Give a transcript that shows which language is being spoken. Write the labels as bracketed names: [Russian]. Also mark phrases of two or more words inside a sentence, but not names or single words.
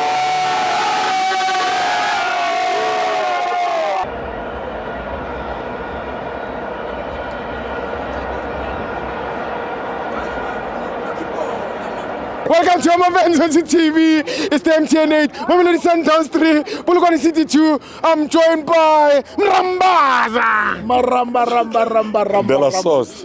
[English] Welcome to FANS Wethu TV. It's the MTN 8, Mamelodi Sundowns 3, Polokwane City 2. I'm joined by Mrambaza. Maramba. De la sauce.